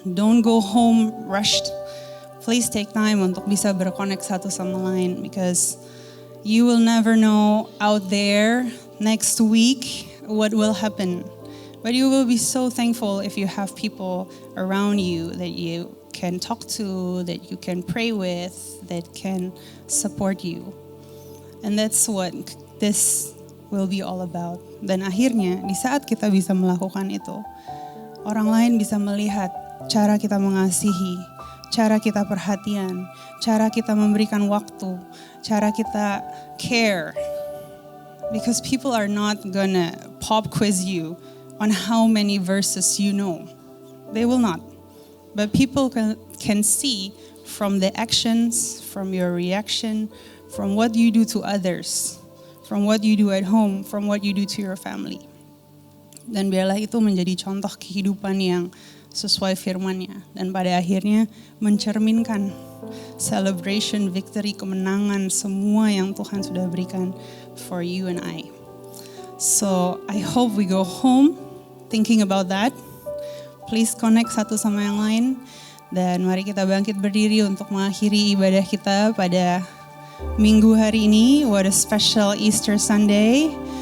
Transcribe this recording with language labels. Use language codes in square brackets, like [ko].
[en] Don't go home rushed. Please take time [id] untuk bisa berconnect satu sama lain [en] because you will never know out there next week what will happen. But you will be so thankful if you have people around you that you can talk to, that you can pray with, that can support you. And that's what this will be all about. [id] Dan akhirnya di saat kita bisa melakukan itu, orang lain bisa melihat cara kita mengasihi, cara kita perhatian, cara kita memberikan waktu, cara kita care. [en] Because people are not gonna pop quiz you on how many verses you know. They will not. But people can see from the actions, from your reaction, from what you do to others, from what you do at home, from what you do to your family. [id] Dan biarlah itu menjadi contoh kehidupan yang sesuai firman-Nya. Dan pada akhirnya mencerminkan celebration, victory, kemenangan semua yang Tuhan sudah berikan [en] for you and I. So I hope we go home thinking about that. Please connect [id] satu sama yang lain. Dan mari kita bangkit berdiri untuk mengakhiri ibadah kita pada minggu hari ini. [en] What a special Easter Sunday.